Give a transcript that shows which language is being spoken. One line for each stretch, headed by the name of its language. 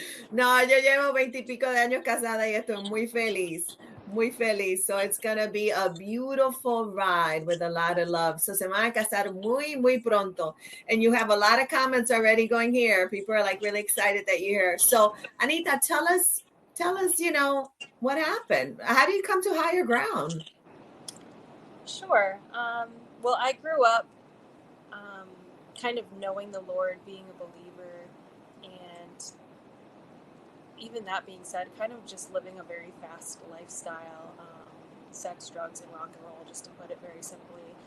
Spanish: No, yo llevo 20 y pico de años casada y estoy muy feliz. Muy feliz.
English: So it's going to be a beautiful ride with a lot of love.
Spanish: So se van a casar muy, muy pronto.
English: And you have a lot of comments already going here. People are like really excited that you're here. So Anita, tell us, what happened? How do you come to higher ground? Sure. Well, I grew up kind of knowing the Lord, being a believer, and even that being said, kind of just living a very fast lifestyle, sex, drugs, and rock and roll, just to put it very simply.